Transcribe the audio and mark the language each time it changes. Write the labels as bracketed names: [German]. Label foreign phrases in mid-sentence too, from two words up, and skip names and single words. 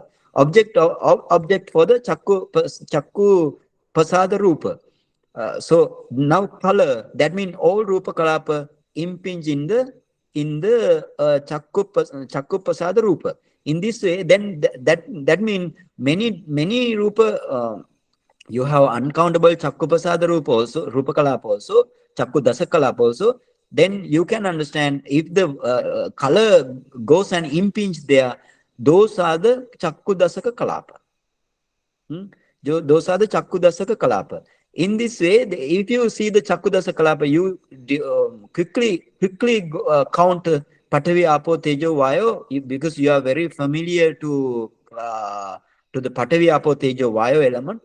[English] Object for the [Pali] Chakku Pasada Rupa. [English] So now color, that means all [Pali] Rupa Kalapa [English] impinge in the [Pali] Chakku Pasada Rupa. [English] In this way, then that means many Rupa. You have uncountable [Pali] Chakku Pasada Rupa [English] also, [Pali] Rupa Kalapa [English] also, [Pali] Chakku Dasa Kalapa [English] also. Then you can understand if the color goes and impinge there, those are the [Pali] Chakku Dasaka Kalapa. [English] Those are the [Pali] Chakku Dasaka Kalapa. [English] In this way, if you see the [Pali] Chakku Dasa Kalapa, [English] you quickly count [Pali] Patavi, Apo, Tejo, Vayo, [English] because you are very familiar to the [Pali] Patavi, Apo, Tejo, Vayo [English] element.